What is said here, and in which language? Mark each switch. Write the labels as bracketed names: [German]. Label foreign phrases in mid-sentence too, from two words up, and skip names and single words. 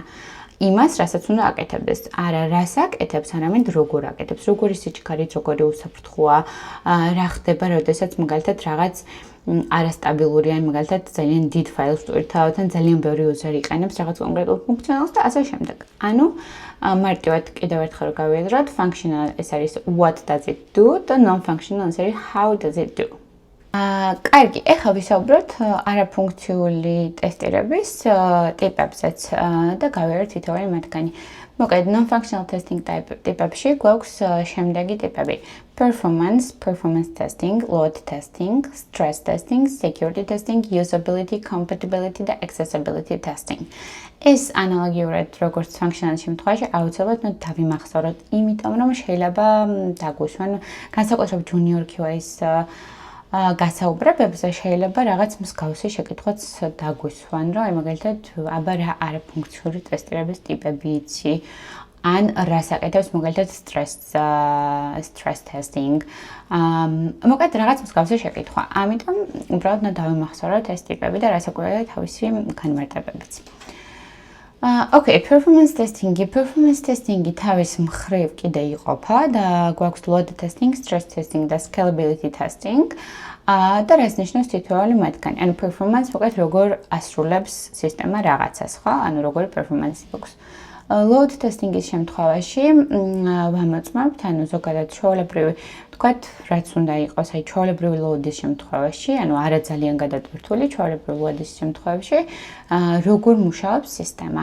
[Georgian] იმას, რასაც უნდა აკეთებდეს. არა რას აკეთებს, არამედ როგორ აკეთებს, როგორი სიჩქარით, როგორი უსაფრთხოა, რა ხდება, როდესაც მაგალითად რაღაც არასტაბილური ან მაგალითად ძალიან დიდ ფაილს ვტვირთავთ, ან ძალიან ბევრი user იყენებს რაღაც კონკრეტულ ფუნქციონალს და ასე შემდეგ. ანუ მარტივად კიდევ ერთხელ რომ გავიაზროთ, functional ეს არის [English] what does it do [Georgian] და non-functional ეს არის [English] how does it do. [Georgian] კარგი, ეხლა ვისაუბროთ არაფუნქციული ტესტირების ტიპებზეც და გავიარეთ თითოეული მათგანი. მოკლედ, [English] non-functional testing [Georgian] ტიპებში გვაქვს შემდეგი ტიპები: [English] performance testing, load testing, stress testing, security testing, usability, compatibility და accessibility testing. [Georgian] ეს ანალოგიურად როგორც functional შემთხვევაში აუცილებლად უნდა დავიმახსოვროთ, იმიტომ რომ შეიძლება დაგვისვან განსაკუთრებით [English] junior QA- [Georgian] ის გასაუბრებებზე შეიძლება რაღაც მსგავსი შეკითხვაც დაგვისვან, რომ აი მაგალითად აბა რა არაფუნქციური ტესტირების ტიპები იცი, ან რას აკეთებს მაგალითად [English] stress testing. [Georgian] მოკლედ რაღაც მსგავსი შეკითხვა. ამიტომ უბრალოდ უნდა დავიმახსოვროთ ეს ტიპები და რასაკვირველია თავისი განმარტებებიც. Okay, [English] performance testing- [Georgian] ი თავის მხრივ კიდე იყოფა და გვაქვს [English] load testing, stress testing [Georgian] და [English] scalability testing. [Georgian] და რას ნიშნავს თითოეული მათგანი? ანუ performance მოკლედ როგორ ასრულებს სისტემა რაღაცას, ხო? ანუ როგორი performance აქვს. [English] Load testing- [Georgian] ის შემთხვევაში ვამოწმებთ, ანუ ზოგადად ჩვეულებრივი, ვთქვათ, რაც უნდა იყოს, აი ჩვეულებრივი load-ის შემთხვევაში, ანუ არა ძალიან გადატვირთული ჩვეულებრივი load-ის შემთხვევაში, როგორ მუშაობს სისტემა.